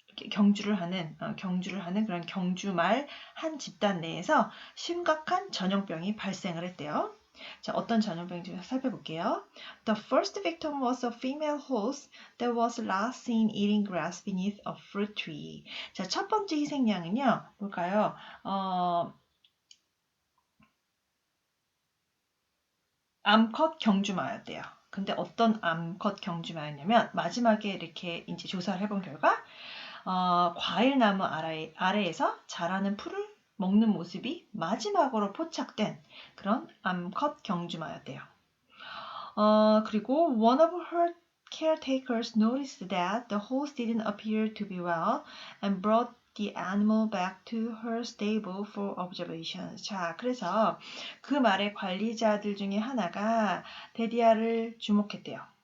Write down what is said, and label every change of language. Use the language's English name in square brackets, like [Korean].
[Korean] 경주를 하는 그런 경주말 한 집단 내에서 심각한 전염병이 발생을 했대요. 자, 어떤 전염병인지 살펴볼게요. [English] The first victim was a female horse that was last seen eating grass beneath a fruit tree. [Korean] 자, 첫 번째 희생양은요, 뭘까요? 암컷 경주마였대요. 근데 어떤 암컷 경주마였냐면 마지막에 이렇게 이제 조사를 해본 결과 과일나무 아래에서 자라는 풀을 먹는 모습이 마지막으로 포착된 그런 암컷 경주마였대요. [English] 그리고 one of her caretakers noticed that the horse didn't appear to be well and brought the animal back to her stable for observation. [Korean] 자, 그래서 그 말의 관리자들 중에 하나가 데디아를 주목했대요.